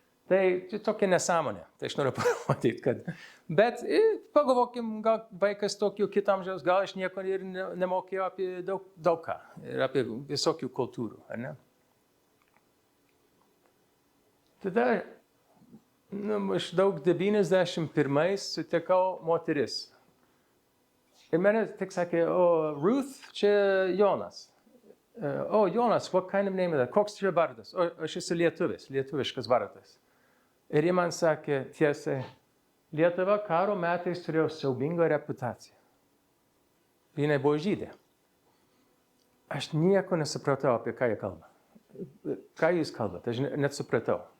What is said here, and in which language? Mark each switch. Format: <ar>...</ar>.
<lt>Tai tokia nesąmonė, tai aš noriu pamatyti, kad... Bet pagalvokim, gal vaikas tokių kitam amžiaus, gal aš nieko ir nemokėjau apie daug ką, ir apie visokių kultūrų, ar ne? Tada, maždaug 91 sutikau moteris. Ir mane tik sakė, Ruth, čia Jonas.</lt> <en>Jonas, what kind of name is that?</en> <lt>Koks čia vardas? Aš esu lietuvis, lietuviškas vardas. Ir jie man sakė tiesiai, Lietuva karo metais turėjo siaubingą reputaciją. Jinai buvo žydė. Aš nieko nesupratau, apie ką jie kalba. Ką jūs kalbate, aš net supratau.</lt>